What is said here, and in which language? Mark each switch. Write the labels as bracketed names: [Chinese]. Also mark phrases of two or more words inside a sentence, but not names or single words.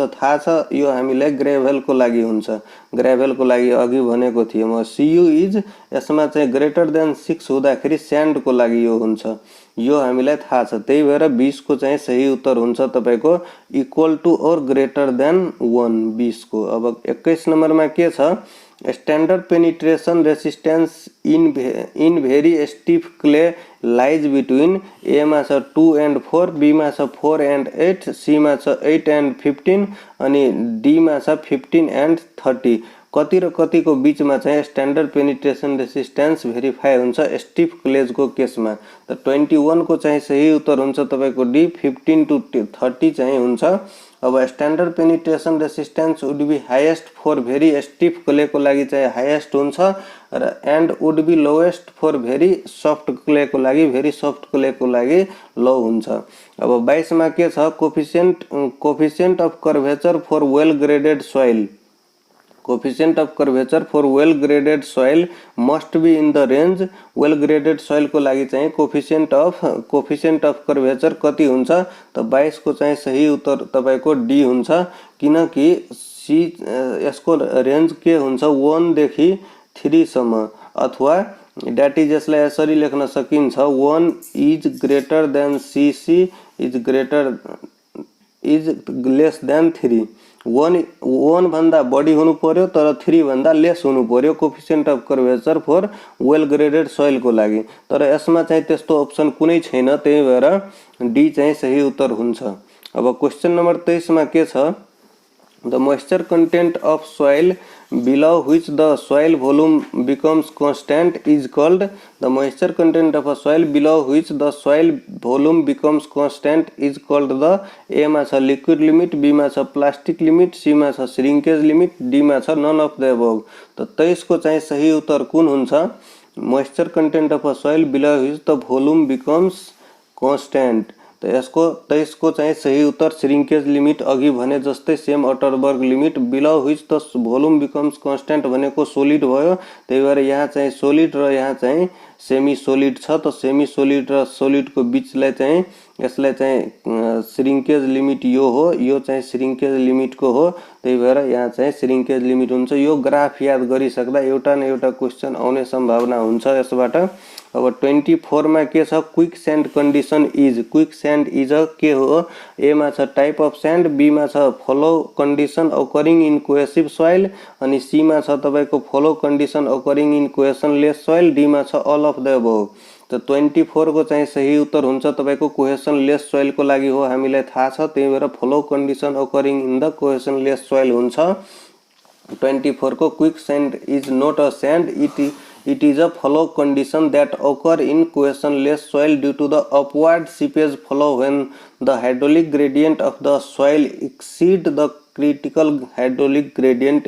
[Nepali] थाहा छ यो हामीलाई ग्रेभल को लागि हुन्छ, ग्रेभल को लागि अघि भनेको थिए म। CU इज यसमा चाहिँ [English] greater than [Nepali] 6 हुँदाखेरि स्यान्ड को लागि यो हुन्छ, यो हामीलाई थाहा छ। त्यही भएर 20 को चाहिँ सही उत्तर हुन्छ तपाईको [English] equal to or greater than [Nepali] 1 20 को। अब 21 नम्बरमा के छ, [English] standard penetration resistance in very stiff clay lies between A [Nepali] मा छ [English] 2 and 4, बी [Nepali] मा छ [English] 4 and 8, सी [Nepali] मा छ [English] 8 and 15 अनि डी [Nepali] मा छ [English] 15 and 30। [Nepali] कति र कति को बीच में चाहिँ [English] standard penetration resistance verify [Nepali] हुन्छ [English] stiff clays [Nepali] को केसमा। त 21 को चाहिँ सही उत्तर हुन्छ तपाईको डी, 15 to 30 चाहिँ हुन्छ। [English] अब standard penetration resistance would be highest for very stiff clay [Nepali] को लागि चाहिँ हाईएस्ट हुन्छ र [English] and would be lowest for very soft clay [Nepali] को लागि, [English] very soft clay [Nepali] को लागि लो हुन्छ। अब 22 मा के छ, [English] coefficient of curvature for well graded soil, coefficient of curvature for well graded soil must be in the range. well graded soil [Nepali] को लागि चाहिँ [English] coefficient of curvature [Nepali] कति हुन्छ? त 22 को चाहिँ सही उत्तर तपाईको डी हुन्छ, किनकि सी यसको रेंज के हुन्छ 1 देखि 3 सम्म, अथवा [English] that is [Nepali] यसलाई यसरी लेख्न सकिन्छ 1 [English] is greater than C is less than [Nepali] 3। 1 भन्दा बढी हुनु पर्यो तर 3 भन्दा लेस हुनु पर्यो [English] coefficient of curvature for well graded soil [Nepali] को लागि। तर यसमा चाहिँ त्यस्तो अप्सन कुनै छैन, त्यही भएर डी चाहिँ सही उत्तर हुन्छ। अब [English] question number [Nepali] 23 मा के छ, [English] The moisture content of soil below which the soil volume becomes constant is called. The moisture content of a soil below which the soil volume becomes constant is called the A [Nepali] मा छ [English] liquid limit, B [Nepali] मा छ [English] plastic limit, C [Nepali] मा छ [English] shrinkage limit, D [Nepali] मा छ [English] none of the above. [Nepali] त 23 को चाहिँ सही उत्तर कुन हुन्छ? [English] Moisture content of a soil below which the volume becomes constant. [Nepali] तो यसको 23 को चाहिँ सही उत्तर [English] shrinkage limit [Nepali] अघि भने जस्तै [English] same Atterberg limit below which the volume becomes constant [Nepali] भनेको सोलिड भयो। त्यही भएर यहाँ चाहिँ सोलिड र यहाँ चाहिँ [English] semi solid [Nepali] छ। त [English] semi solid [Nepali] र सोलिड को बीचलाई चाहिँ यसलाई चाहिँ [English] shrinkage limit [Nepali] यो हो, यो चाहिँ [English] shrinkage limit [Nepali] को हो। त्यही भएर यहाँ चाहिँ [English] shrinkage limit [Nepali] हुन्छ। यो ग्राफ याद गरिसक्दा एउटा न एउटा क्वेशन आउने सम्भावना हुन्छ यसबाट। अब 24 मा के छ? [English] quick sand condition is. quick sand is [Nepali] के हो? ए मा छ [English] type of sand, [Nepali] बी मा छ [English] flow condition occurring in cohesive soil, [Nepali] अनि सी मा छ तपाईको [English] flow condition occurring in cohesionless soil, [Nepali] डी मा छ [English] all of the above. [Nepali] तो 24 को चाहिँ सही उत्तर हुन्छ तपाईको [English] cohesionless soil [Nepali] को लागि हो, हामीलाई थाहा छ। त्यही भएर [English] flow condition occurring in the cohesionless soil हुन्छ। 24 को quick sand is not a sand, it is a flow condition that occur in cohesionless soil due to the upward seepage flow when the hydraulic gradient of the soil exceed the critical hydraulic gradient।